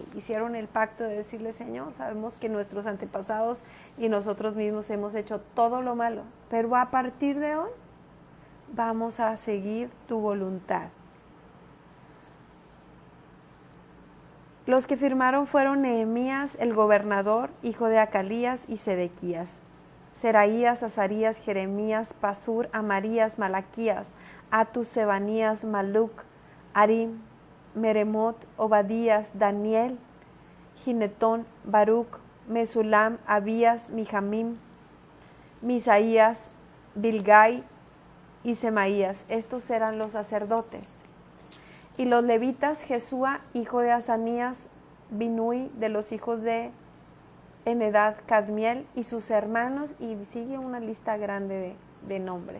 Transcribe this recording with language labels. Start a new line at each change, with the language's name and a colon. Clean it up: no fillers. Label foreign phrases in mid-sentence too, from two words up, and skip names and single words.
Spanish: Hicieron el pacto de decirle, Señor, sabemos que nuestros antepasados y nosotros mismos hemos hecho todo lo malo, pero a partir de hoy vamos a seguir tu voluntad. Los que firmaron fueron Nehemías, el gobernador, hijo de Acalías, y Sedequías, Seraías, Azarías, Jeremías, Pasur, Amarías, Malaquías, Atus, Sebanías, Maluc, Arim, Meremot, Obadías, Daniel, Ginetón, Baruc, Mesulam, Abías, Mijamim, Misaías, Bilgai y Semaías. Estos eran los sacerdotes. Y los levitas, Jesúa, hijo de Asanías, Binui, de los hijos de Enedad, Cadmiel y sus hermanos, y sigue una lista grande de nombres.